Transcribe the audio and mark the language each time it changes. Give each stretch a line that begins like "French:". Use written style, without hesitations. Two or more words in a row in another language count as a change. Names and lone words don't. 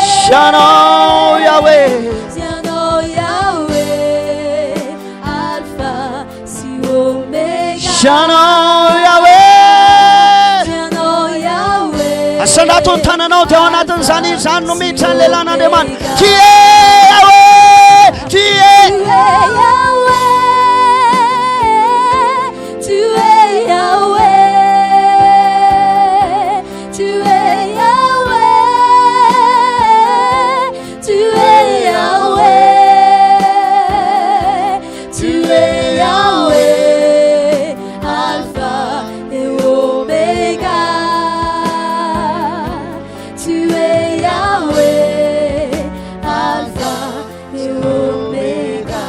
Malagasy: Siano Yahweh, Siano Yahweh, Alpha si Omega. Siano Yahweh, Siano Yahweh. asanato ny tananao dia ao anatin'izany izany no miditra ny lehilan'Andriamanitra.
French: Ty e Yahweh, ty e Yahweh, tu es Yahweh, tu es Yahweh, tu es Yahweh, tu es Yahweh, Alpha et Omega, tu es Yahweh, Alpha et Omega.